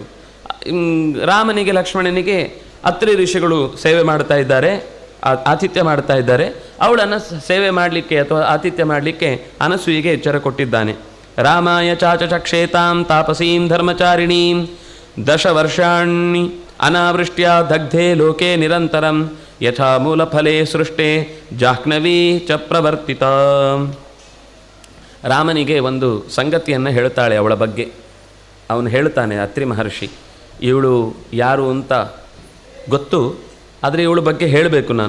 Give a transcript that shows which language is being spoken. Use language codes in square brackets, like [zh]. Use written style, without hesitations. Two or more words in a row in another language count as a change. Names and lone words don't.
[kn] ರಾಮನಿಗೆ ಲಕ್ಷ್ಮಣನಿಗೆ ಅತ್ರಿ ಋಷಿಗಳು ಸೇವೆ ಮಾಡ್ತಾ ಇದ್ದಾರೆ, ಆತಿಥ್ಯ ಮಾಡ್ತಾ ಇದ್ದಾರೆ. ಅವಳನ್ನು ಸೇವೆ ಮಾಡಲಿಕ್ಕೆ ಅಥವಾ ಆತಿಥ್ಯ ಮಾಡಲಿಕ್ಕೆ ಅನಸೂಯೆಗೆ ಎಚ್ಚರ ಕೊಟ್ಟಿದ್ದಾನೆ. [sa] ರಾಮಾಯ ಚಾಚಕ್ಷೇತಾಂ ತಾಪಸೀಂ ಧರ್ಮಚಾರಿಣೀಂ 10 ವರ್ಷಾಣಿ ಅನಾವೃಷ್ಟ್ಯ ದಗ್ಧೆ ಲೋಕೆ ನಿರಂತರಂ ಯಥಾ ಮೂಲಫಲೇ ಸೃಷ್ಟೇ ಜಾಹ್ನವೀ ಚ ಪ್ರವರ್ತಿತ. [kn] ರಾಮನಿಗೆ ಒಂದು ಸಂಗತಿಯನ್ನು ಹೇಳ್ತಾಳೆ ಅವಳ ಬಗ್ಗೆ. ಅವನು ಹೇಳ್ತಾನೆ, ಅತ್ರಿ ಮಹರ್ಷಿ, ಇವಳು ಯಾರು ಅಂತ ಗೊತ್ತು, ಆದರೆ ಇವಳ ಬಗ್ಗೆ ಹೇಳಬೇಕು ನಾನು.